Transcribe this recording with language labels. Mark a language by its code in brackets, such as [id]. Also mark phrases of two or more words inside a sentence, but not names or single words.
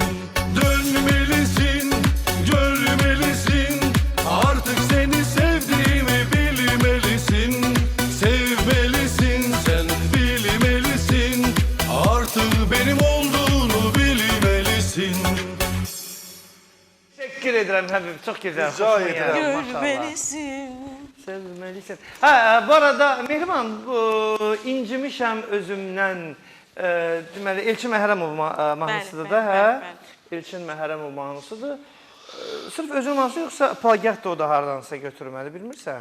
[tr] Dönmelisin, görmelisin, artık seni sevdiğimi bilmelisin. Sevmelisin, sen bilmelisin, artık benim olduğunu bilmelisin. Teşekkür ederim Həbib, [az] çox gözəl. Rica xoşuma edirəm. gəldi, maşallah. [tr] Görmelisin. [az] Sevməlisən. Hə, bu arada Mehriban, bu incimişəm özümdən deməli Elçin Məhrəmov mahnısıdır da, hə? bəli. Elçin Məhrəmov mahnısıdır. Sırf özün mahnısı yoxsa plagiat da o da hardansa götürməli, bilmirsən?